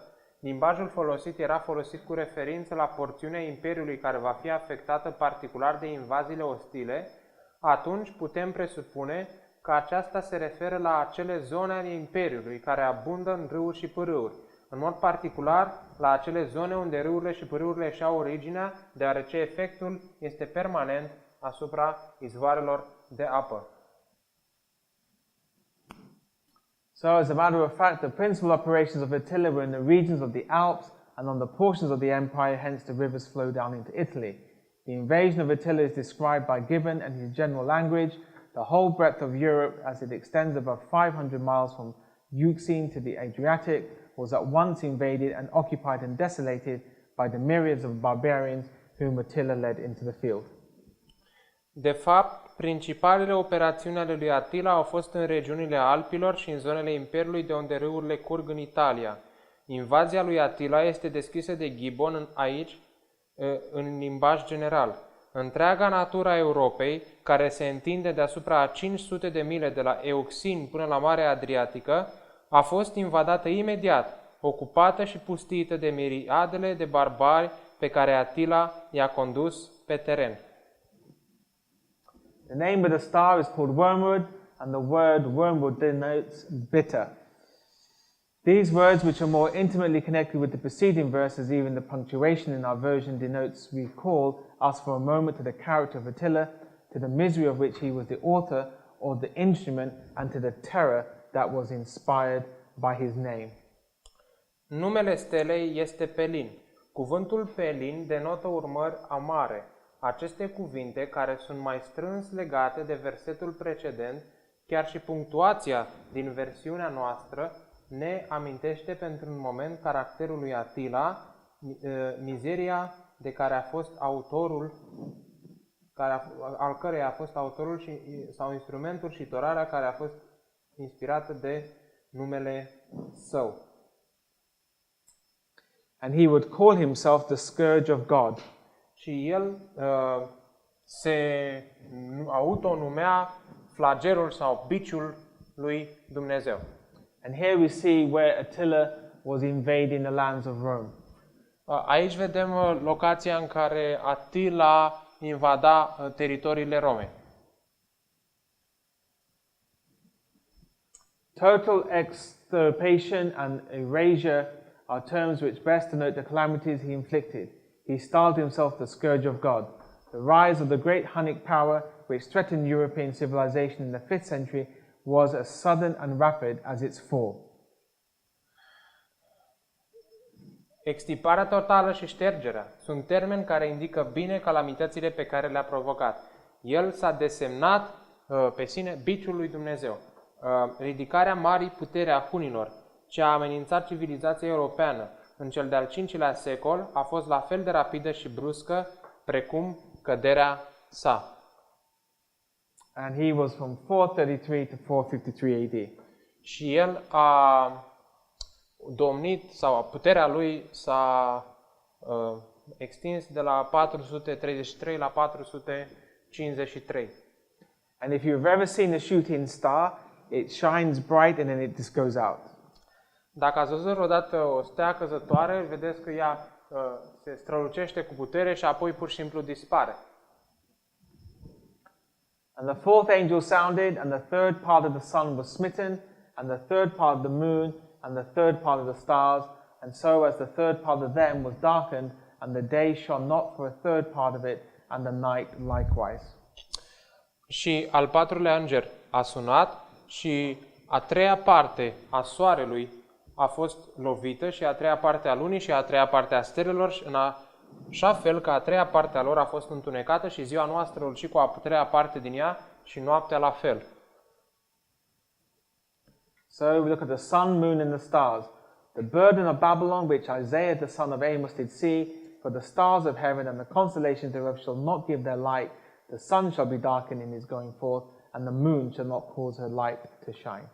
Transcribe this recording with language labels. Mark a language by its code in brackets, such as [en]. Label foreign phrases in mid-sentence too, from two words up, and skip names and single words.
[ro] limbajul folosit era folosit cu referință la porțiunea imperiului care va fi afectată particular de invaziile ostile, atunci putem presupune că aceasta se referă la acele zone ale imperiului care abundă în râuri și pârâuri, în mod particular la acele zone unde râurile și pârâurile își au originea, deoarece efectul este permanent asupra izvoarelor de apă. [en] So, as a matter of fact, the principal operations of Attila were in the regions of the Alps and on the portions of the empire, hence the rivers flow down into Italy. The invasion of Attila is described by Gibbon and his general language. The whole breadth of Europe, as it extends above 500 miles from Euxine to the Adriatic, was at once invaded and occupied and desolated by the myriads of barbarians whom Attila led into the field. [ro] De fapt, principalele operațiuni ale lui Attila au fost în regiunile Alpilor și în zonele Imperiului de unde râurile curg în Italia. Invazia lui Attila este descrisă de Gibbon aici în limbaj general. întreaga natura Europei, care se întinde deasupra a 500 de mile de la Euxin până la Marea Adriatică, a fost invadată imediat, ocupată și pustită de miriadele de barbari pe care Atila i-a condus pe teren. [en] The name of the star is called wormwood, and the word wormwood denotes bitter. These words, which are more intimately connected with the preceding verses, even the punctuation in our version denotes recall us for a moment to the character of Attila, to the misery of which he was the author or the instrument, and to the terror that was inspired by his name. [ro] Numele stelei este Pelin. Cuvântul Pelin denotă urmări amare. Aceste cuvinte, care sunt mai strâns legate de versetul precedent, chiar și punctuația din versiunea noastră, ne amintește pentru un moment caracterul lui Atila, mizeria de care a fost autorul, al căreia a fost autorul sau instrumentul și torarea care a fost inspirată de numele său. [en] And he would call himself the scourge of God. [ro] Și el se autonumea flagelul sau biciul lui Dumnezeu. [en] And here we see where Attila was invading the lands of Rome. [ro] Aici vedem locația în care Atila invada teritoriile Romei. [en] Total extirpation and erasure are terms which best denote the calamities he inflicted. He styled himself the scourge of God. The rise of the great Hunnic power, which threatened European civilization in the 5th century, was as sudden and rapid as its fall. [ro] Extirparea totală și ștergerea sunt termeni care indică bine calamitățile pe care le-a provocat. El s-a desemnat pe sine biciul lui Dumnezeu. Ridicarea marii puteri a hunilor, ce a amenințat civilizația europeană în cel de-al V-lea secol, a fost la fel de rapidă și bruscă precum căderea sa. [en] And he was from 433 to 453 AD. [ro] Și el a domnit, sau puterea lui s-a extins de la 433 la 453. [en] And if you've ever seen a shooting star, it shines bright and then it just goes out. [ro] Dacă ați văzut vreodată o stea căzătoare, vedeți că ea se strălucește cu putere și apoi pur și simplu dispare. [en] And the fourth angel sounded, and the third part of the sun was smitten, and the third part of the moon, and the third part of the stars, and so as the third part of them was darkened, and the day shone not for a third part of it, and the night likewise. [ro] Și al patrulea înger a sunat și a treia parte a soarelui a fost lovită și a treia parte a lunii și a treia parte a stelelor, în așa fel că a treia parte a lor a fost întunecată și ziua noastră și cu a treia parte din ea și noaptea la fel. [en] So we look at the sun, moon, and the stars. The burden of Babylon, which Isaiah the son of Amos did see, for the stars of heaven and the constellations thereof shall not give their light. The sun shall be darkened in his going forth, and the moon shall not cause her light to shine.